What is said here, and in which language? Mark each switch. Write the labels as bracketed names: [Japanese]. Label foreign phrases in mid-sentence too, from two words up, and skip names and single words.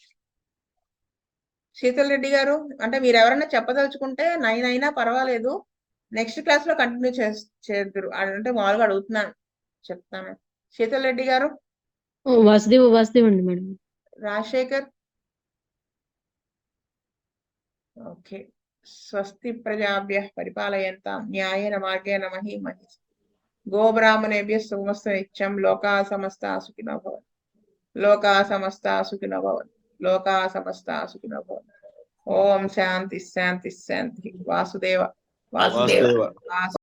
[Telugu] శీతల్ రెడ్డి గారు, అంటే మీరు ఎవరైనా చెప్పదలుచుకుంటే 9 అయినా పర్వాలేదు, [English] next class [Telugu] లో కంటిన్యూ చేద్దరు అంటే మామూలుగా అడుగుతున్నాను, చెప్తాను. శీతల్ రెడ్డి గారు, వాసుదేవ్ అండి మేడం. రాజశేఖర్, ఓకే. [Sanskrit] స్వస్తి ప్రజాభ్య పరిపాలయంతాం న్యాయేన మార్గేణ మహీమహి గోబ్రాహ్మణేభ్య సుమస్త నిత్యం లోకా సమస్త సుఖినో భవంతు. లోకా సమస్త సుఖినో భవంతు. లోకా సమస్త సుఖినో భవంతు. ఓం శాంతి శాంతి శాంతి. వాసుదేవ వాసుదేవ వాసుదేవ. వాసు